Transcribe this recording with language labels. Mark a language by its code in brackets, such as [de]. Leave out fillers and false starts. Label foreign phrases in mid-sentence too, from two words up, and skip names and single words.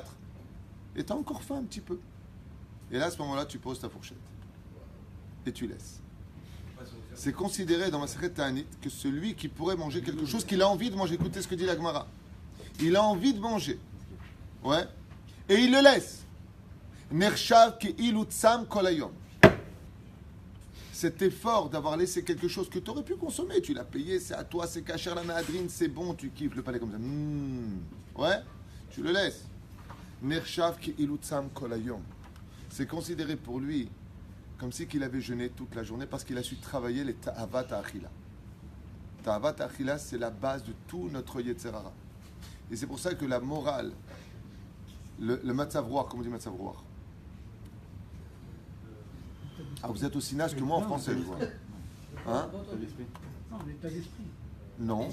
[fr] Et tu as encore faim un petit peu. Et là, à ce moment-là, tu poses ta fourchette. Et tu laisses. C'est considéré dans ma Masechet Ta'anit que celui qui pourrait manger quelque chose qu'il a envie de manger. Écoutez ce que dit la Gemara. Il a envie de manger. Ouais. Et il le laisse. [he] נחשב כאילו צם כל היום. [fr] Cet effort d'avoir laissé quelque chose que tu aurais pu consommer, tu l'as payé, c'est à toi, c'est [he] כשר למהדרין, [fr] c'est bon, tu kiffes le palais comme ça. Ouais, tu le laisses. [he] נחשב כאילו צם כל היום. [fr] C'est considéré pour lui comme si qu'il avait jeûné toute la journée parce qu'il a su travailler les [he] תאוות האכילה. תאוות האכילה, [fr] c'est la base de tout notre [he] יצר הרע. [fr] Et c'est pour ça que la morale, le [he] מצב רוח, [fr] comme on dit [he] מצב רוח. [fr] Ah, vous êtes aussi naze que moi en français, je vois. Hein? Non, l'état d'esprit. Non.